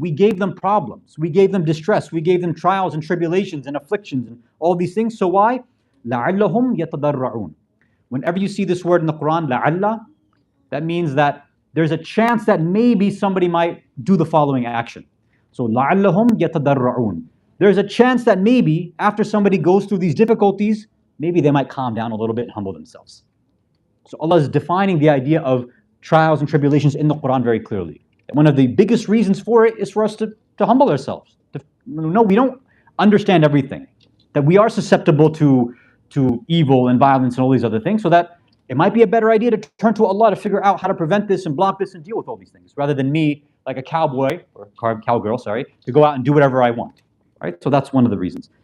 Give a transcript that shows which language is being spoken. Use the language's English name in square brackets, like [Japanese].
[English] We gave them problems. We gave them distress. We gave them trials and tribulations and afflictions and all these things. So why? [Arabic] لَعَلَّهُمْ يَتَضَرَّعُونَ. [English] Whenever you see this word in the Quran, la'alla, that means that there's a chance that maybe somebody might do the following action. [Arabic] So لَعَلَّهُمْ يَتَضَرَّعُونَ. [English] There's a chance that maybe after somebody goes through these difficulties, maybe they might calm down a little bit and humble themselves. So Allah is defining the idea of trials and tribulations in the Quran very clearly. One of the biggest reasons for it is for us to humble ourselves. No, we don't understand everything. That we are susceptible to evil and violence and all these other things, so that it might be a better idea to turn to Allah to figure out how to prevent this and block this and deal with all these things, rather than me, like a cowboy, or cowgirl, to go out and do whatever I want. Right? So that's one of the reasons.